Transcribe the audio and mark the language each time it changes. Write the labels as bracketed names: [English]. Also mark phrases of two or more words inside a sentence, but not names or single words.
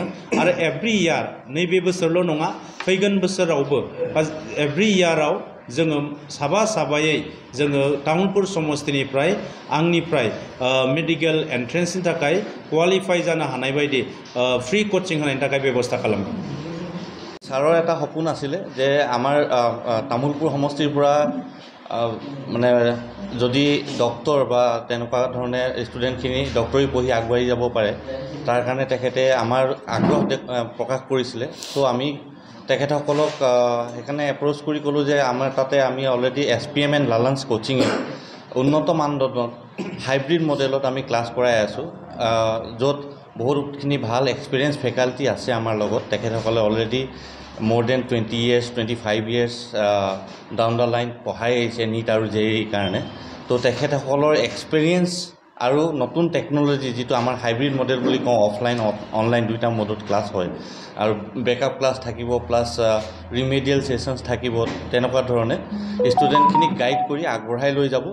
[Bodo] आरो [English] every year, [Bodo] नैबे बोसोरल' नङा, फैगोन बोसोरावबो एभ्रि इयाराव जोङो साबायै जोङो तामुलपुर समस्तिनिफ्राय आंनिफ्राय मेडिकेल एन्ट्रेन्सनि थाखाय क्वालिफाई जानो हानाय बायदि [English] free coaching [Bodo] होनायनि थाखाय बेबस्था खालामदों। [Assamese] ছাৰৰ এটা সপোন আছিলে যে আমাৰ তামোলপুৰ সমষ্টিৰ পৰা মানে যদি ডক্টৰ বা তেনেকুৱা ধৰণে ষ্টুডেণ্টখিনি ডক্টৰী পঢ়ি আগবাঢ়ি যাব পাৰে, তাৰ কাৰণে তেখেতে আমাৰ আগ্ৰহ প্ৰকাশ কৰিছিলে। ত' আমি তেখেতসকলক সেইকাৰণে এপ্ৰ'চ কৰি ক'লোঁ যে আমাৰ তাতে আমি অলৰেডি SPMN লালাঞ্চ কোচিঙে উন্নত মানদণ্ডত হাইব্ৰিড মডেলত আমি ক্লাছ কৰাই আছোঁ, য'ত বহুতখিনি ভাল [English] experience faculty [Assamese] আছে আমাৰ লগত। তেখেতসকলে অলৰেডি [English] more than 20 years 25 years down the line [Assamese] পঢ়াই আহিছে নীট আৰু JEE কাৰণে। তো তেখেতসকলৰ এক্সপিৰিয়েঞ্চ আৰু নতুন টেকন'লজি, যিটো আমাৰ [English] hybrid model [Assamese] বুলি কওঁ, [English] offline online [Assamese] দুইটা মডত ক্লাছ হয়, আৰু [English] backup class [Assamese] থাকিব, [English] plus remedial sessions [Assamese] থাকিব। তেনেকুৱা ধৰণে ষ্টুডেণ্টখিনিক গাইড কৰি আগবঢ়াই লৈ যাব।